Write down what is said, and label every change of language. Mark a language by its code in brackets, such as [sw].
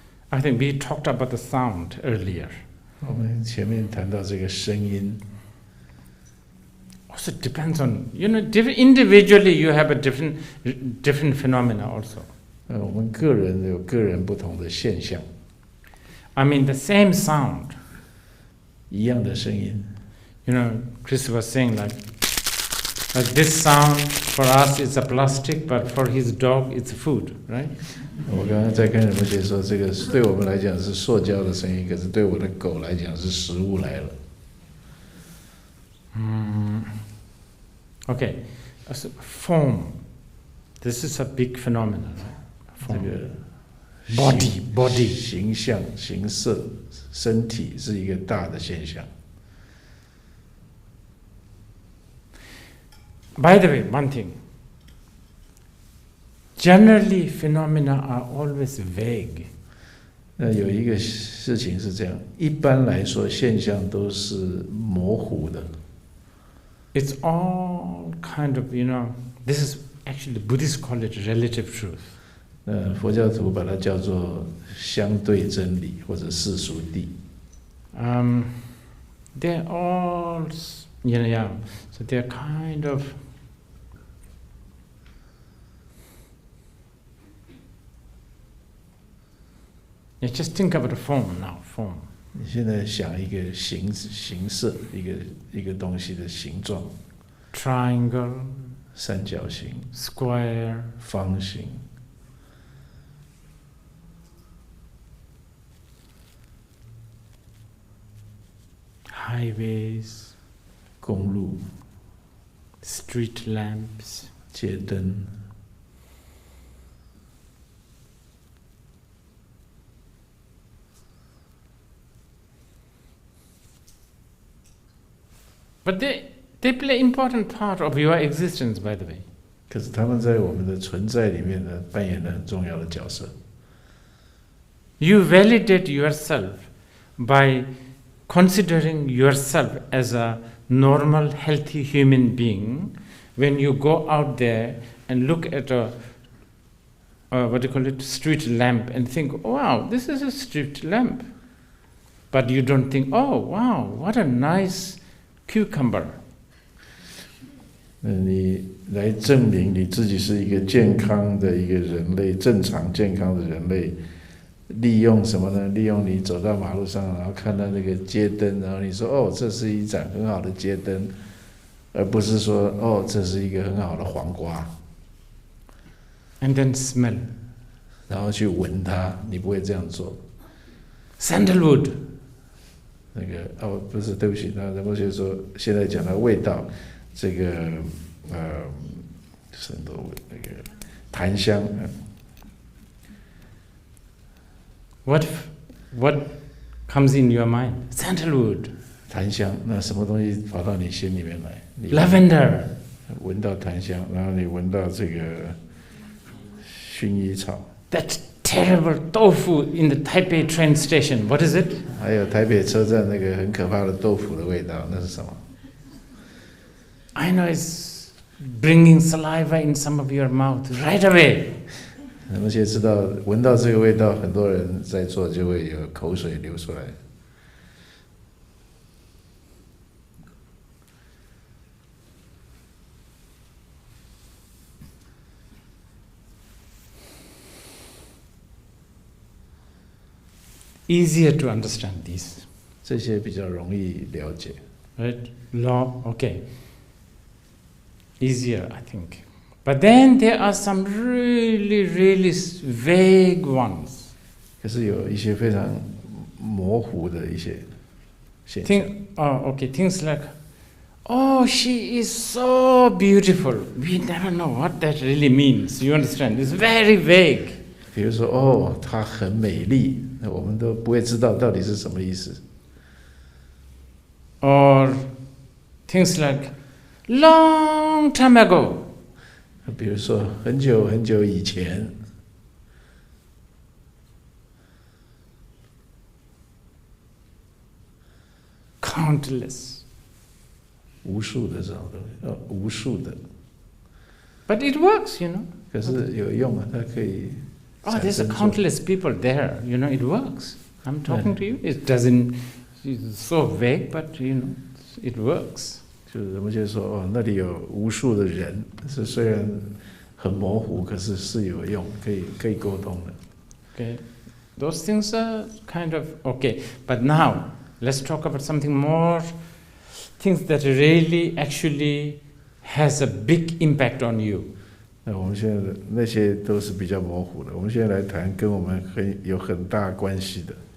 [en] I think we talked about the sound earlier. [zh] 我们前面谈到这个声音。 [en] Also depends on, individually you have a different phenomena also. [zh] 我们个人有个人不同的现象。 [en] I mean the same sound. [zh] 一样的声音。 [en] Chris was saying like this sound for us is a plastic, but for his dog it's food, right? [zh] 我刚刚在跟人们解说，这个对我们来讲是塑胶的声音，可是对我的狗来讲是食物来了。 [en] Okay, so form. This is a big phenomenon, right? [zh] 这 [en] Form. [zh] 个 [en] Body. [zh] 形象、形色、身体是一个大的现象。 [en] By the way, one thing. Generally, phenomena are always vague. [zh] 那有一个事情是这样，一般来说现象都是模糊的。 [en] It's all kind of, this is actually Buddhists call it relative truth. [zh] 佛教徒把它叫做相对真理或者世俗谛。 [en] They're all, so they're kind of just think about the form now, form. [zh] 你现在想一个形色，一个东西的形状， [en] Triangle, [zh] 三角形、 [en] square, [zh] 方形， [en] highways, [zh] 公路、 [en] street lamps, [zh] 街灯。 [en] but they play important part of your existence, by the way. [zh] 可是他们在我们的存在里面呢，扮演了很重要的角色。 [en] You validate yourself by considering yourself as a normal, healthy human being. When you go out there and look at a street lamp and think, wow, this is a street lamp. But you don't think, oh, wow, what a nice cucumber. [zh] 你来证明你自己是一个健康的一个人类，正常健康的人类，利用什么呢？利用你走到马路上，然后看到那个街灯，然后你说哦，这是一盏很好的街灯，而不是说哦，这是一个很好的黄瓜。 [en] And then smell. [zh] 然后去闻它，你不会这样做。 [en] Sandalwood. [zh] 那个哦，不是，对不起，那仁波切说，现在讲到味道，这个很多那个檀香。 [en] What comes in your mind? Sandalwood. [zh] 檀香，那什么东西跑到你心里面来？你 [en] Lavender. [zh] 闻到檀香，然后你闻到这个薰衣草。 [en] That terrible tofu in the Taipei train station. What is it? [zh] 还有台北车站那个很可怕的豆腐的味道，那是什么？ [en] I know it's bringing saliva in some of your mouth right away. [zh] 而且知道闻到这个味道，很多人在座就会有口水流出来。 [en] Easier to understand these. [zh] 这些比较容易了解。 [en] Right? Law, okay. Easier, I think. But then there are some really, really vague ones. [zh] 可是有一些非常模糊的一些现象。 [en] Things like, oh, she is so beautiful. We never know what that really means. You understand? It's very vague. [zh] 比如说，哦，她很美丽，那我们都不会知道到底是什么意思。 [en] Or things like, long time ago. [zh] 比如说，很久很久以前。 [en] Countless. [zh] 无数的这种东西，无数的。 [en] But it works, you know. [zh] 可是有用啊，它可以。 [en] Oh, there's countless people there. You know, it works. I'm talking to you. It doesn't. It's so vague, but it works. [zh] 就是我们就说，哦，那里有无数的人，是虽然很模糊，可是是有用，可以沟通的。 [en] Okay, those things are kind of okay. But now let's talk about something more. Things that really actually has a big impact on you. [zh] 那我们现在的那些都是比较模糊的，我们现在来谈跟我们有很大关系的